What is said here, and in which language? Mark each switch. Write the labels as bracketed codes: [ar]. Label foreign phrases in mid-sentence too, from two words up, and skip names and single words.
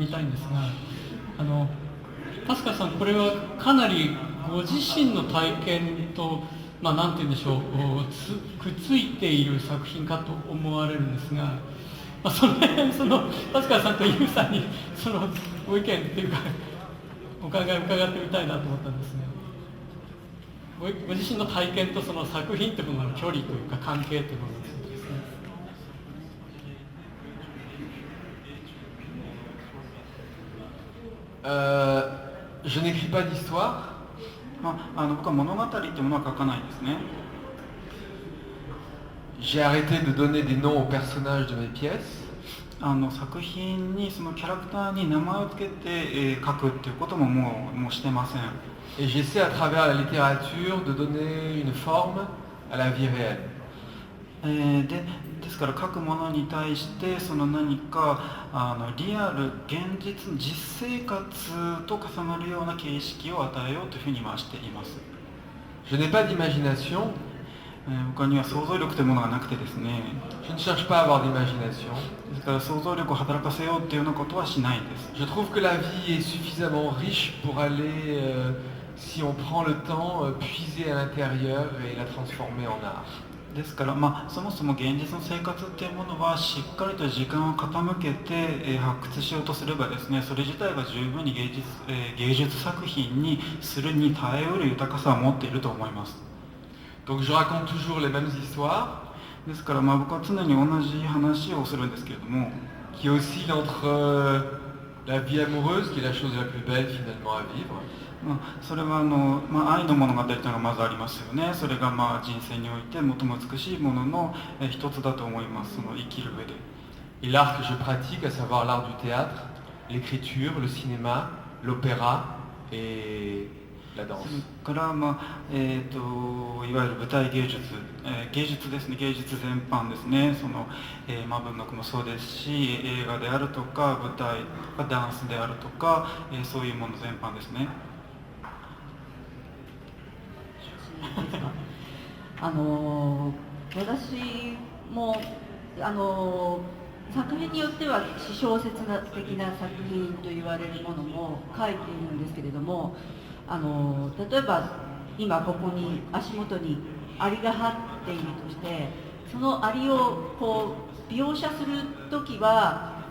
[ja] たいんですが、パスカルさん、これはかなりご自身の体験と、なんて言うんでしょう、くっついている作品かと思われるんですが、そのパスカルさんとユウさんにそのご意見っていうかお考えを伺ってみたいなと思ったんですね。ご自身の体験とその作品というものの距離というか関係というものですね。 [fr] Je n'écris pas d'histoire. [ja] 僕は物語というものは書かないですね。 [fr] J'ai arrêté de donner des noms aux personnages de mes pièces. [ja] 作品にそのキャラクターに名前を付けて書くっていうことももうしてません。 [fr] Et j'essaie à travers la littérature de donner une forme à la vie réelle. [ja] ですから書くものに対してその何かリアル現実実生活と重なるような形式を与えようというふうにしています。 [fr] Je n'ai pas d'imagination. [ja] 僕には想像力というものがなくてですね。 [fr] Je ne cherche pas à avoir d'imagination. [ja] ですから想像力を働かせようっていうようなことはしないんです。 [fr] Je trouve que la vie est suffisamment riche pour aller, si on prend le temps, puiser à l'intérieur et la transformer en art. [ja] ですから、そもそも現実の生活っていうものはしっかりと時間を傾けて、発掘しようとすればですね、それ自体が十分に芸術作品にするに耐えうる豊かさを持っていると思います。 [fr] Donc je raconte toujours les mêmes histoires. [ja] ですから、僕は常に同じ話をするんですけれども、 [fr] qui oscillent entre la vie amoureuse, qui est la chose la plus belle finalement à vivre. [ja] それは愛の物語というのがまずありますよね。それが人生において最も美しいものの一つだと思います。その生きる上で。 [fr] Et l'art que je pratique, à savoir l'art du théâtre, l'écriture, le cinéma, l'opéra et la danse. [ja] それからいわゆる舞台芸術、芸術ですね、芸術全般ですね。文学もそうですし、映画であるとか舞台とかダンスであるとか、そういうもの全般ですね。私も作品によっては私小説的な作品と言われるものも書いているんですけれども、例えば今ここに足元にアリが張っているとして、そのアリを描写する時は、